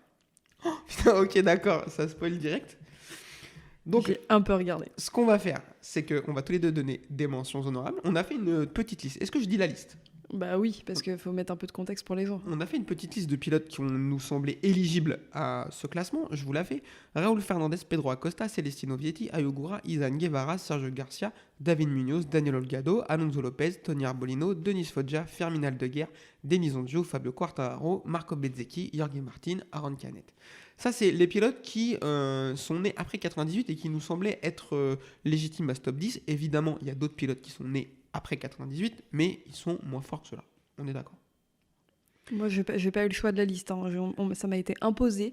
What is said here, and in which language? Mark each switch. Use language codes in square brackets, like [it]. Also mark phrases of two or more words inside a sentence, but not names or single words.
[fr] Oh, putain, ok, d'accord, ça spoil direct. Donc, j'ai un peu regardé. Ce qu'on va faire, c'est qu'on va tous les deux donner des mentions honorables. On a fait une petite liste. Est-ce que je dis la liste ? Bah oui, parce qu'il faut mettre un peu de contexte pour les gens. On a fait une petite liste de pilotes qui nous semblé éligibles à ce classement. Je vous la fais. Raúl Fernandez, Pedro Acosta, Celestino Vietti, Ayogura, Izan Guevara, Sergio Garcia, David Munoz, Daniel Olgado, Alonso Lopez, Tony Arbolino, Denis Foggia, Fermin Aldeguer, Denis Onjo, Fabio Quartararo, Marco Bezzecchi, Jorge Martin, Aaron Canet. Ça, c'est les pilotes qui sont nés après 98 et qui nous semblaient être légitimes à ce top 10. Évidemment, il y a d'autres pilotes qui sont nés après 98, mais ils sont moins forts que ceux-là. On est d'accord. Moi, j'ai pas eu le choix de la liste. Hein. Ça m'a été imposé.